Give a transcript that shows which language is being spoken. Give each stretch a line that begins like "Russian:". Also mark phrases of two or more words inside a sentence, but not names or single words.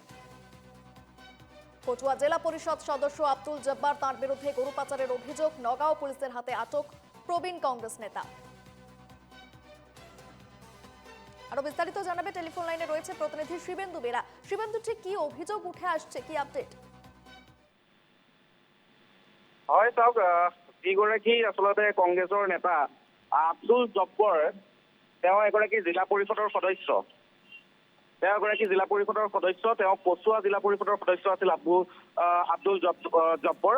Bangla: কচুয়া জেলা পরিষদ সদস্য আব্দুল জব্বার, তার বিরুদ্ধে গরু পাচারের অভিযোগ। নগাঁও পুলিশের হাতে আটক প্রবীণ কংগ্রেস নেতা। আরো বিস্তারিত জানাবে টেলিফোন লাইনে রয়েছে প্রতিনিধি শিবেন্দু বেরা। শিবেন্দু, ঠিক কি অভিযোগ উঠে আসছে, কি আপডেট?
Assamese: হয় চাওক, যিগৰাকী আচলতে কংগ্ৰেছৰ নেতা আব্দুল জব্বৰ, তেওঁ এগৰাকী জিলা পৰিষদৰ সদস্য। তেওঁ কচুৱা জিলা পৰিষদৰ সদস্য আছিল আব্দুল জব্বৰ।